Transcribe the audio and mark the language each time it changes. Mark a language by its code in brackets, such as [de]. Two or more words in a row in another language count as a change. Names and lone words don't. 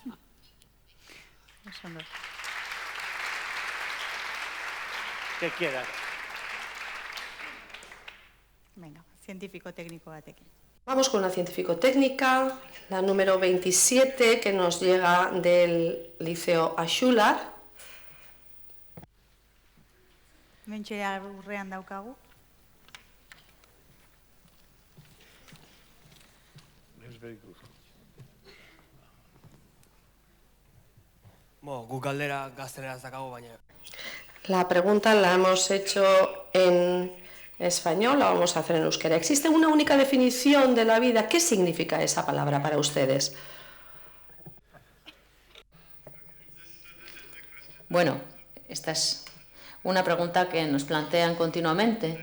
[es] ¿Qué quieras? Venga, científico-técnico batekin. Vamos con la científico-técnica, la número 27, que nos llega del Liceo Axular. [eu] Mentxe aurrean daukagu. Guk galdera gazteleraz dakago, baina... [es] La pregunta la hemos hecho en español, la vamos a hacer en euskera. ¿Existe una única definición de la vida? ¿Qué significa esa palabra para ustedes? Bueno, esta es una pregunta que nos plantean continuamente.